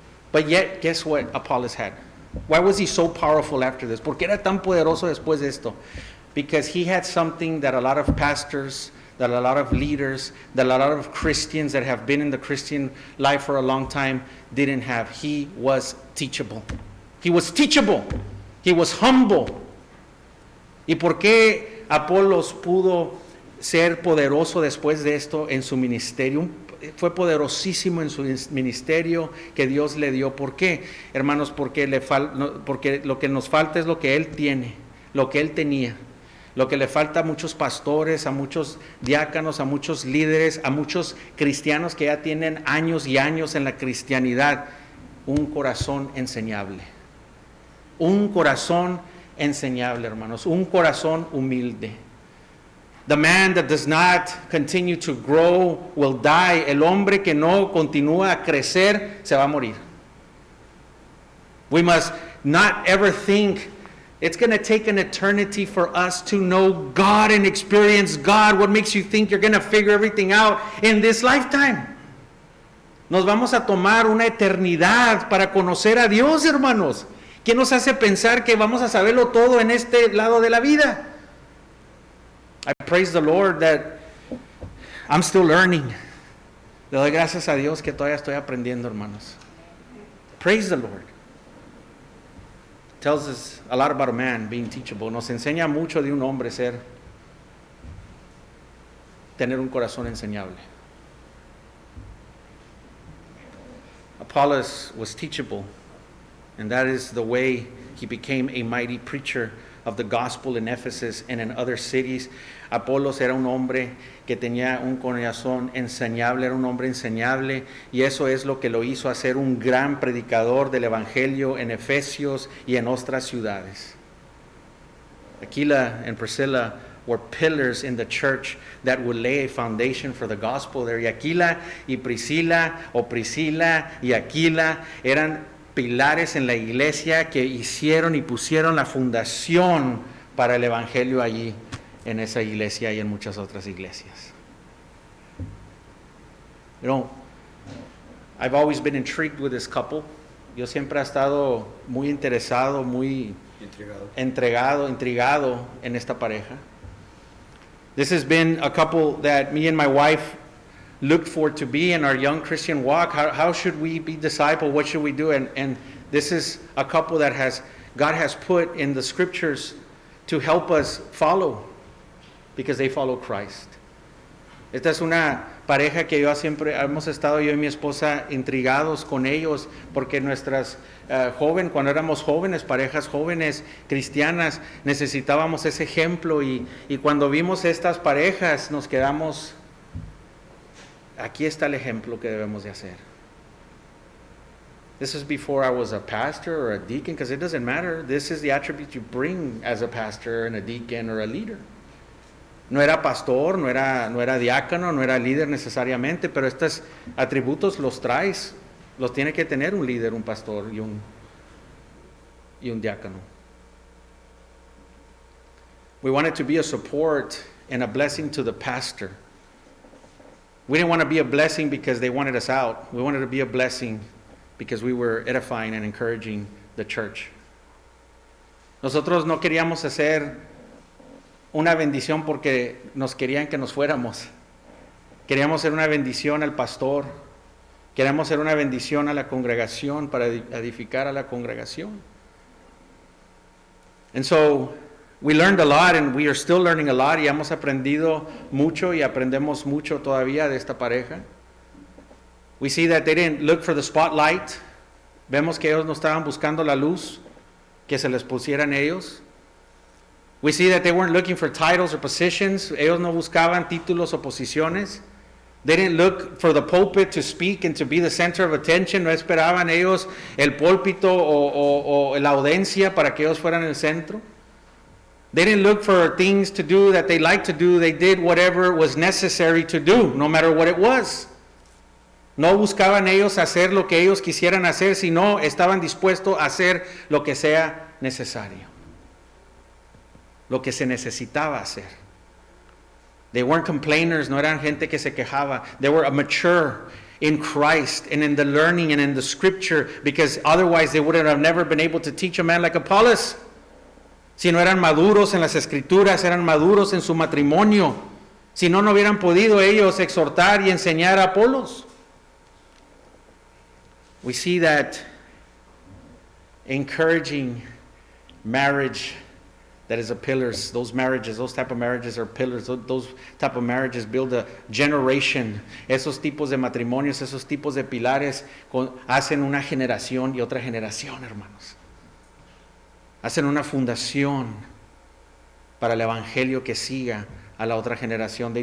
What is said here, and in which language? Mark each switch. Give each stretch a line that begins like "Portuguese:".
English: But yet, guess what Apollos had? Why was he so powerful after this?
Spanish: ¿Por qué era tan poderoso después de esto?
English: Because he had something that a lot of pastors, that a lot of leaders, that a lot of Christians that have been in the Christian life for a long time didn't have. He was teachable. He was teachable. He was humble.
Spanish: ¿Y por qué Apolos pudo ser poderoso después de esto en su ministerio? Fue poderosísimo en su ministerio que Dios le dio. ¿Por qué, hermanos? Porque lo que nos falta es lo que Él tiene, lo que Él tenía. Lo que le falta a muchos pastores, a muchos diáconos, a muchos líderes, a muchos cristianos que ya tienen años y años en la cristianidad, un corazón enseñable. Un corazón enseñable, hermanos, un corazón humilde.
English: The man that does not continue to grow will die.
Spanish: El hombre que no continúa a crecer se va a morir.
English: We must not ever think it's going to take an eternity for us to know God and experience God. What makes you think you're going to figure everything out in this lifetime?
Spanish: Nos vamos a tomar una eternidad para conocer a Dios, hermanos. ¿Quién nos hace pensar que vamos a saberlo todo en este lado de la vida?
English: I praise the Lord that I'm still learning.
Spanish: Le doy gracias a Dios que todavía estoy aprendiendo, hermanos.
English: Praise the Lord. Tells us a lot about a man being teachable.
Spanish: Nos enseña mucho de un hombre tener un corazón enseñable.
English: Apollos was teachable, and that is the way he became a mighty preacher of the gospel in Ephesus and in other cities.
Spanish: Apolos era un hombre que tenía un corazón enseñable, era un hombre enseñable, y eso es lo que lo hizo hacer un gran predicador del evangelio en Efesios y en otras ciudades.
English: Aquila and Priscilla were pillars in the church that would lay a foundation for the gospel there.
Spanish: Y Aquila y Priscila, o Priscila y Aquila, eran pilares en la iglesia que hicieron y pusieron la fundación para el evangelio allí en esa iglesia y en muchas otras iglesias.
English: You know, I've always been intrigued with this couple.
Spanish: Yo siempre he estado muy interesado, muy intrigado en esta pareja.
English: This has been a couple that me and my wife looked for to be in our young Christian walk. How should we be discipled? What should we do? And this is a couple that God has put in the scriptures to help us follow, because they follow Christ.
Spanish: Esta es una pareja que yo siempre hemos estado, yo y mi esposa, intrigados con ellos, porque nuestras cuando éramos jóvenes, parejas jóvenes cristianas, necesitábamos ese ejemplo, y cuando vimos estas parejas nos quedamos, aquí está el ejemplo que debemos de hacer.
English: This is before I was a pastor or a deacon, because it doesn't matter. This is the attribute you bring as a pastor and a deacon or a leader.
Spanish: No era pastor, no era diácono, no era líder necesariamente, pero estos atributos los traes, los tiene que tener un líder, un pastor y un diácono.
English: We wanted to be a support and a blessing to the pastor. We didn't want to be a blessing because they wanted us out. We wanted to be a blessing because we were edifying and encouraging the church.
Spanish: Nosotros no queríamos hacer una bendición porque nos querían que nos fuéramos. Queríamos ser una bendición al pastor. Queríamos ser una bendición a la congregación, para edificar a la congregación.
English: And so we learned a lot, and we are still learning a lot,
Spanish: y hemos aprendido mucho y aprendemos mucho todavía de esta pareja.
English: We see that they didn't look for the spotlight.
Spanish: Vemos que ellos no estaban buscando la luz que se les pusiera en ellos.
English: We see that they weren't looking for titles or positions.
Spanish: Ellos no buscaban títulos o posiciones.
English: They didn't look for the pulpit to speak and to be the center of attention.
Spanish: No esperaban ellos el púlpito o la audiencia para que ellos fueran el centro.
English: They didn't look for things to do that they liked to do. They did whatever was necessary to do, no matter what it was.
Spanish: No buscaban ellos hacer lo que ellos quisieran hacer, sino estaban dispuestos a hacer lo que sea necesario, lo que se necesitaba hacer.
English: They weren't complainers,
Spanish: no eran gente que se quejaba.
English: They were mature in Christ and in the learning and in the scripture, because otherwise they would have never been able to teach a man like Apollos.
Spanish: Si no eran maduros en las escrituras, eran maduros en su matrimonio, si no, no hubieran podido ellos exhortar y enseñar a Apolos.
English: We see that encouraging marriage that is a pillars, those type of marriages are pillars. Those type of marriages build a generation.
Spanish: Esos tipos de matrimonios, esos tipos de pilares hacen una generación y otra generación, hermanos. Hacen una fundación para el evangelio que siga a la otra generación.